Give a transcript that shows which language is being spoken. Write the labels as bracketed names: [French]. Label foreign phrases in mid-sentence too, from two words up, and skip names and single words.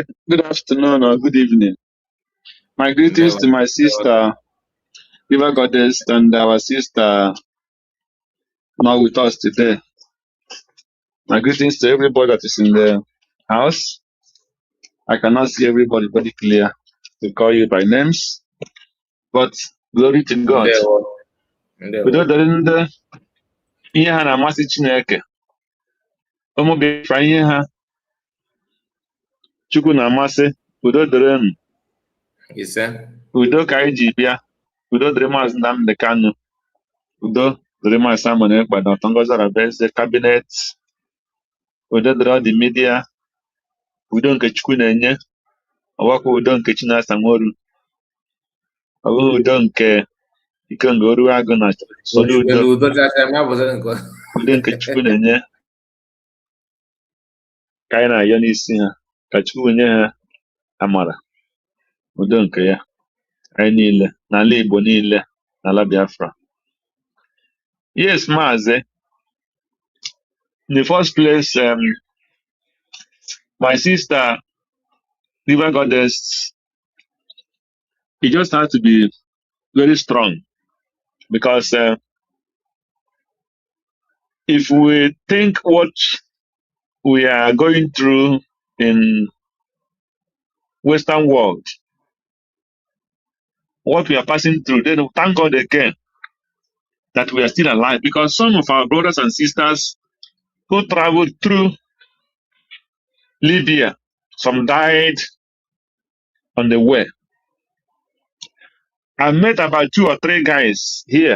[English] Good afternoon or good evening. My greetings to my sister, River Goddess, and our sister not with us today. My greetings to everybody that is in the house. I cannot see everybody very clear to call you by names, but glory to God. [Igbo] Udo dịrị ndị ihe ha na-amasị Chineke. Ụmụ ga-efa ihe ha Chukwu na-amasị. Udo dịrị unu. Udo ka anyị ji bịa. Udo dịrị Maazị Nnamdi Kanu. Udo dịrị Maazị Simon Ekpa, Dr. Ngozi Arabeze, Cabinet. Udo dịrị [English] all the media. [Igbo] Udo nke Chukwu na-enye. Ọwakwa udo nke Chinasa Nworu. Ọ bụghị udo nke Ikenga Oruagụ na solu udo. Udo nke Chukwu na-enye ka anyị na-ayọ n'isi ha. Ka Chukwu nye ha amara. Udo nke ya. Anyị niile, n'ala Igbo niile, n'ala Biafra. [English] Yes, Maazị. In the first place, my sister, River Goddess, he just has to be very strong, because if we think what we are going through in Western world, what we are passing through, then thank God again that we are still alive, because some of our brothers and sisters who traveled through Libya, some died on the way, I met about 2 or 3 guys here.